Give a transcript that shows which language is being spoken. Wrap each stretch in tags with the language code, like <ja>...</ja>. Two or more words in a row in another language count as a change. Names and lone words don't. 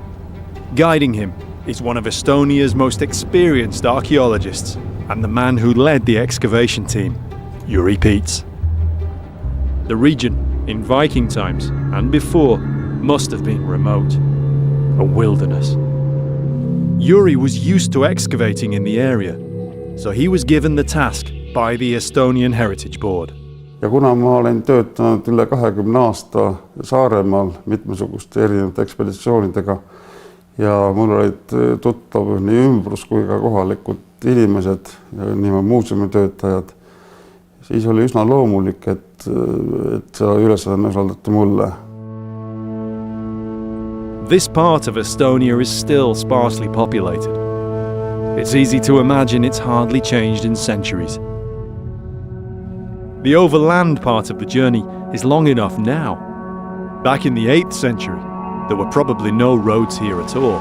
<en>Guiding him is one of Estonia's most experienced archaeologists and the man who led the excavation team, Yuri Peets. The region, in Viking times and before, must have been remote, a wilderness. Yuri was used to excavating in the area, so he was given the task by the Estonian Heritage Board.</en> <et>Ja kuna ma olen töötanud üle 20 aasta Saaremaal mitmesuguste erinevate ekspeditsioonidega ja mul olid tuttav nii ümbrus kui ka kohalikud inimesed ja nii muuseumitöötajad, siis oli üsna loomulik, et see ülesanne usaldati mulle.</et> <en>This part of Estonia is still sparsely populated. It's easy to imagine it's hardly changed in centuries. The overland part of the journey is long enough now. Back in the 8th century, there were probably no roads here at all.</en>